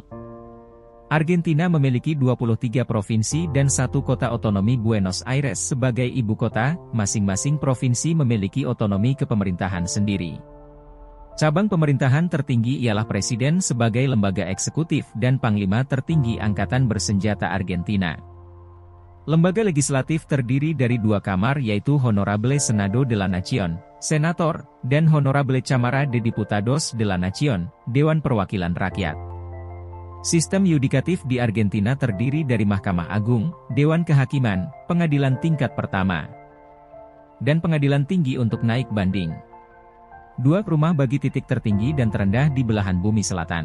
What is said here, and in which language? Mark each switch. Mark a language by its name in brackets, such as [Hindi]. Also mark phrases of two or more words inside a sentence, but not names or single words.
[Indonesian] Argentina memiliki 23 provinsi dan 1 kota otonomi Buenos Aires sebagai ibu kota, masing-masing provinsi memiliki otonomi kepemerintahan sendiri. Cabang pemerintahan tertinggi ialah presiden sebagai lembaga eksekutif dan panglima tertinggi angkatan bersenjata Argentina. Lembaga legislatif terdiri dari 2 kamar yaitu Honorable Senado de la Nación, Senator, dan Honorable Cámara de Diputados de la Nación, Dewan Perwakilan Rakyat. Sistem yudikatif di Argentina terdiri dari Mahkamah Agung, Dewan Kehakiman, Pengadilan Tingkat Pertama, dan Pengadilan Tinggi untuk naik banding. 2 rumah bagi titik tertinggi dan terendah di belahan bumi selatan.